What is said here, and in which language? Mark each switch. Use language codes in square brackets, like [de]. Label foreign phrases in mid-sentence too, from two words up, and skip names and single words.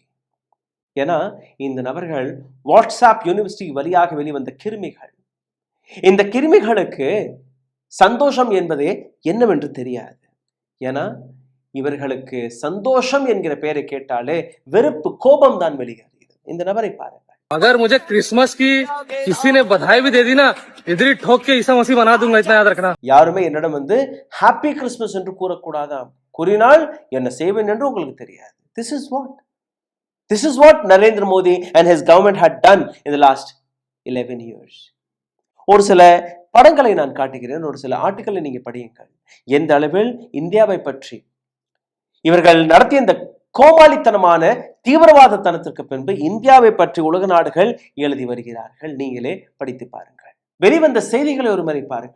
[ta] ஏன்னா இந்த நபர்கள் வாட்ஸ்அப் யூனிவர்சிட்டி வழியாக வெளிவந்த கிருமிகள். இந்த கிருமிகளுக்கு சந்தோஷம் என்பதே என்னவென்று தெரியாது. ஏன்னா இவர்களுக்கு சந்தோஷம் என்கிற பெயரை கேட்டாலே வெறுப்பு, கோபம் தான் வெளியேறுகிறது. இந்த நபரை பாருங்கள். [hi] अगर मुझे क्रिसमस की किसी ने बधाई भी दे दी ना, इधर ही ठोक के ईसा मसीह बना दूंगा, इतना याद रखना. [ta] யாருமே என்னிடம் வந்து [en] Happy Christmas [ta] என்று கூறக்கூடாதாம். கூறினால் என்ன செய்வேன் என்று உங்களுக்கு தெரியாது. [en] This is what Narendra Modi and his government had done in the last 11 years. [ta] ஒரு சில படங்களை நான் காட்டுகிறேன், ஒரு சில ஆர்டிக்கலை நீங்க படியுங்கள். எந்த அளவில் இந்தியாவை பற்றி இவர்கள் நடத்திய இந்த கோமாளித்தனமான தீவிரவாதத்தனத்திற்கு பின்பு இந்தியாவை பற்றி உலக நாடுகள் எழுதி வருகிறார்கள். நீங்களே படித்து பாருங்கள். வெளிவந்த செய்திகளை ஒரு முறை பாருங்கள்.